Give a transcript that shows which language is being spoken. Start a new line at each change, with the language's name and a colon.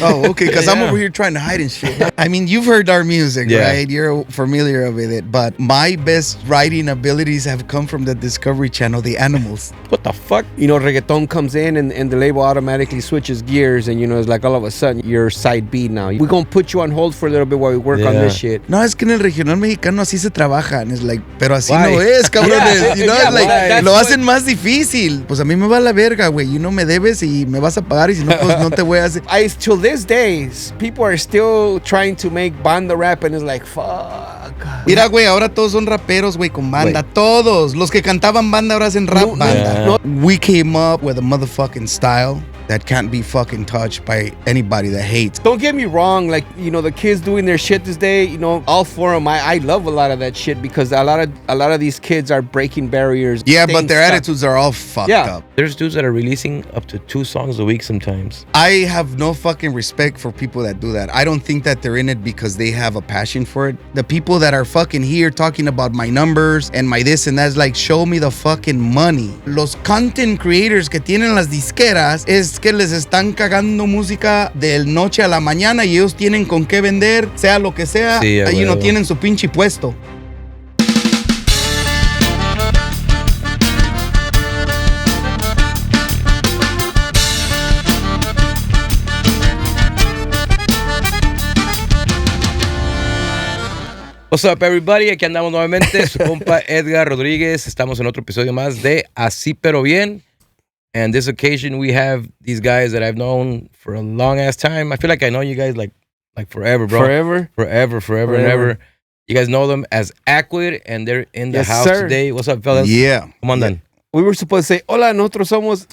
English: Oh, okay, because I'm over here trying to hide and shit. I mean, you've heard our music, right? You're familiar with it. But my best writing abilities have come from the Discovery Channel, The Animals. What the fuck? You know, reggaeton comes in and the label automatically switches gears and, you know, it's like all of a sudden you're side B now. We're going to put you on hold for a little bit while we work on this shit.
Spanish: No, es que en el regional mexicano así se trabaja.
English: And it's like,
Spanish: pero así no es, cabrones.
English: You know, it's like,
Spanish: lo hacen más difícil. Pues a mí me va la verga, güey.
English: You know,
Spanish: me debes y me vas a pagar y si no, pues no te voy a hacer.
English: Till this day, people are still trying to make banda rap and it's like, fuck.
Spanish: Mira, güey, ahora todos son raperos, güey, con banda. Wey. Todos. Los que cantaban banda ahora hacen rap banda. No.
English: We came up with a motherfucking style that can't be fucking touched by anybody that hates. Don't get me wrong, like, you know, the kids doing their shit this day, you know, all for them. I love a lot of that shit because a lot of these kids are breaking barriers. Yeah, but their attitudes are all fucked up. There's dudes that are releasing up to 2 songs a week sometimes. I have no fucking respect for people that do that. I don't think that they're in it because they have a passion for it. The people that are fucking here talking about my numbers and my this and that's like, show me the fucking money.
Spanish: Los content creators que tienen las disqueras es que les están cagando música de noche a la mañana y ellos tienen con qué vender, sea lo que sea, ahí no tienen su pinche puesto.
English: What's up, everybody?
Spanish: Aquí andamos nuevamente, su compa Edgar Rodríguez. Estamos en otro episodio más de Así Pero Bien.
English: And this occasion, we have these guys that I've known for a long ass time. I feel like I know you guys like forever, bro. Forever and ever. You guys know them as Akwid, and they're in the house today. What's up, fellas? Yeah. Come on, then. We were supposed to say,
Spanish: hola, nosotros somos